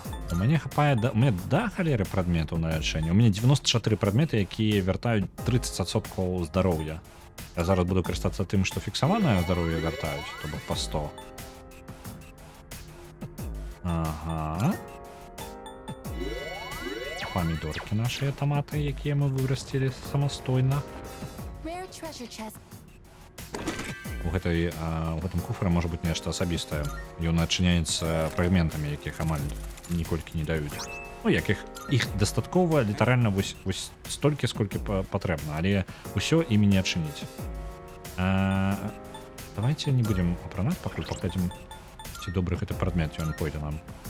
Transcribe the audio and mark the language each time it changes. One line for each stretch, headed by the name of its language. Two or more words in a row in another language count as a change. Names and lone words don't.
Belarusian: У мяне хапае да халеры прадметаў на лячэнне. У мяне 94 прадметы, якія вяртаюць 30% здароўя. Я зараз буду карыстацца тым, што фіксаванае здароўе вяртаюць, то бок па 100. Ага. Памідоркі нашыя таматы, якія мы вырасцілі самастойна.
English: Rare treasure chest.
Belarusian: У гэтым куфры можа быць нешта асабістае. Ён адчыняецца фрагментамі, якіх амаль ніколькі не даюць. Ну, якіх іх дастаткова літаральна вось столькі, сколькі патрэбна, але ўсё імі не адчыніць. Давайте не будзем апранаць, пакуль паглядзім, ці добры гэты прадмет, ён пойдзе нам.